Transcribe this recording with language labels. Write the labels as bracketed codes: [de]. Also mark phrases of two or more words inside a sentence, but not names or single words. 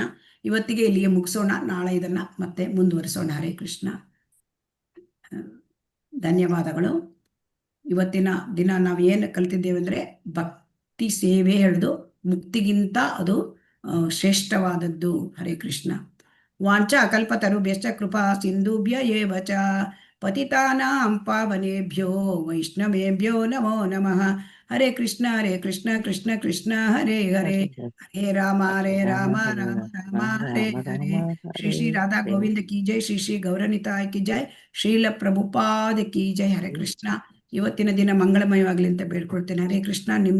[kn] ಇವತ್ತಿಗೆ ಇಲ್ಲಿಗೆ ಮುಗಿಸೋಣ. ನಾಳೆ ಇದನ್ನ ಮತ್ತೆ ಮುಂದುವರಿಸೋಣ. ಹರೇ ಕೃಷ್ಣ. ಧನ್ಯವಾದಗಳು. ಇವತ್ತಿನ ದಿನ ನಾವು ಏನು ಕಲಿತಿದ್ದೇವೆ ಅಂದರೆ ಭಕ್ತಿ ಸೇವೆ ಹೇಳಿದು ಮುಕ್ತಿಗಿಂತ ಅದು ಶ್ರೇಷ್ಠವಾದದ್ದು. [sa] ಹರೇ ಕೃಷ್ಣ. ವಾಂಚಾ ಕಲ್ಪತರುಭ್ಯಶ್ಚ ಕೃಪಾ ಸಿಂಧುಭ್ಯ ಏವ ಚ ಪತಿತಾನಾಂ ಪಾವನೇಭ್ಯೋ ವೈಷ್ಣವೇಭ್ಯೋ ನಮೋ ನಮಃ. ಹರೇ ಕೃಷ್ಣ ಹರೇ ಕೃಷ್ಣ ಕೃಷ್ಣ ಕೃಷ್ಣ ಹರೇ ಹರೇ ಹರೇ ರಾಮ ರಾಮ ರಾಮ ಹರೇ ಹರೇ. [hi] श्री श्री राधा गोविंद की जय. श्री श्री गौरनिताई की जय. श्रील प्रभुपाद की जय. ಹರೇ ಕೃಷ್ಣ. [kn] ಇವತ್ತಿನ ದಿನ ಮಂಗಳಮಯವಾಗಲಿ ಅಂತ ಬೇಡ್ಕೊಳ್ತೇನೆ. ಹರೇ ಕೃಷ್ಣ. ನಿಮ್ಮ